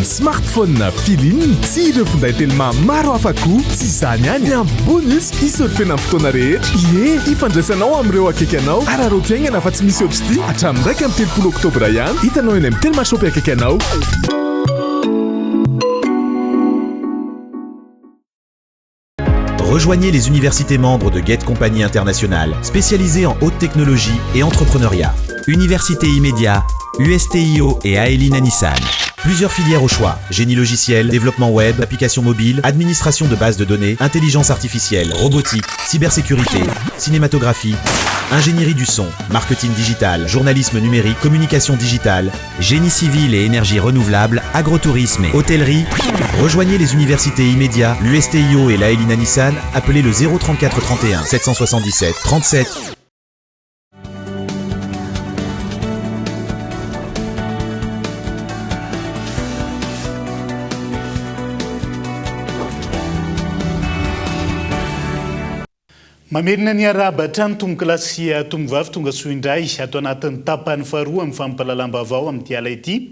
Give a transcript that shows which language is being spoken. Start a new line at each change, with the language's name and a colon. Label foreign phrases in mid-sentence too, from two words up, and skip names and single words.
Malagasy: smartphone filininy sy ireo finday telma maro afako tsy izany ihany amin'ny bonus isorofena amin'ny fotoana rehetra ifandraisanao amin'ireo akaiky anao ararotiaingana fa tsy misy obsti hatramin'ny 1 amin'ny 30 oktobra ihany hitanao eny amin'ny telma shop akaiky anao.
French: Rejoignez les universités membres de Get Compagnie Internationale, spécialisées en haute technologie et entrepreneuriat. Université Immédiat, USTIO et Aeline Nissan. Plusieurs filières au choix. Génie logiciel, développement web, applications mobiles, administration de bases de données, intelligence artificielle, robotique, cybersécurité, cinématographie, ingénierie du son, marketing digital, journalisme numérique, communication digitale, génie civil et énergie renouvelable, agrotourisme et hôtellerie. Rejoignez les universités immédiats, l'USTIO et l'AELINA Nissan, appelez le 034 31 777 37.
Malagasy: Mamerina ny araba hatrany tombokilasy tombovavy tonga soa indray atao anatin'ny tapany faharoa amin'ny fampahalalam-baovao amin'ny tiala ity.